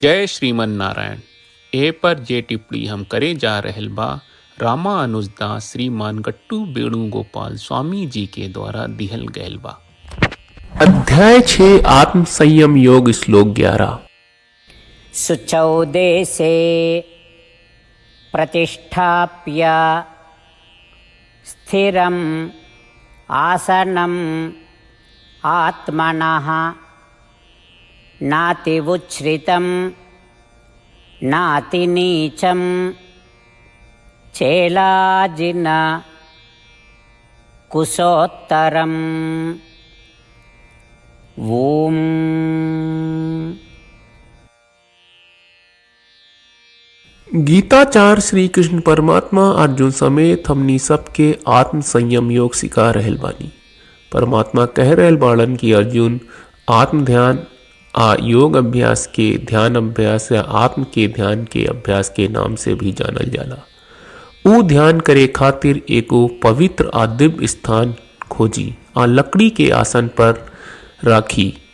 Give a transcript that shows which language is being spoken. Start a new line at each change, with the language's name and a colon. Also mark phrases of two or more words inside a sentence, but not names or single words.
Bhojpuri: जय श्रीमन नारायण। ए पर जे टिप्पणी हम करे जा रहल बा रामानुजदास श्रीमान गट्टू वेणुगोपाल स्वामी जी के द्वारा दिहल गयल बा। अध्याय 6 आत्म संयम योग श्लोक 11।
Sanskrit: शुचौ देशे प्रतिष्ठाप्य स्थिरम् आसनम् आत्मनः नातिवुच्छ्रितं नातिनीचं चेलाजिन कुशोत्तरम्। ओम।
Bhojpuri: गीताचार श्री कृष्ण परमात्मा अर्जुन समेत हमनी सबके आत्म संयम योग सिखा रहल बानी। परमात्मा कह रहल बाड़न कि अर्जुन आत्म ध्यान योग अभ्यास के ध्यान अभ्यास या आत्म के ध्यान के अभ्यास के नाम से भी जानल जाला। ऊ ध्यान करे खातिर एगो पवित्र आ दिव्य स्थान खोजी आ लकड़ी के आसन पर राखी।